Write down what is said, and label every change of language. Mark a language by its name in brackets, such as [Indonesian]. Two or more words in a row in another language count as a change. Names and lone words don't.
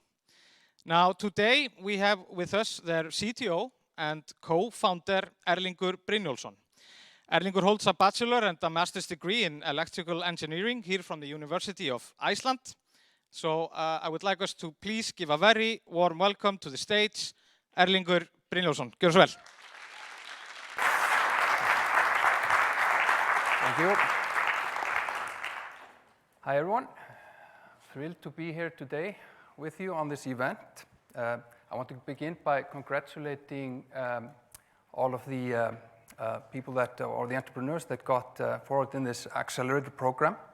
[English] Now, today, we have with us their CTO and co-founder, Erlingur Brynjólfsson. Erlingur holds a bachelor and a master's degree in electrical engineering here from the University of Iceland. So I would like us to please give a very warm welcome to the stage, Erlingur Brynjólfsson. [Icelandic] Gjörðu svo vel. [English] Thank you. Hi everyone. Thrilled to be here today with you on this event. I want to begin by congratulating all of the people or the entrepreneurs that got forward in this accelerator program.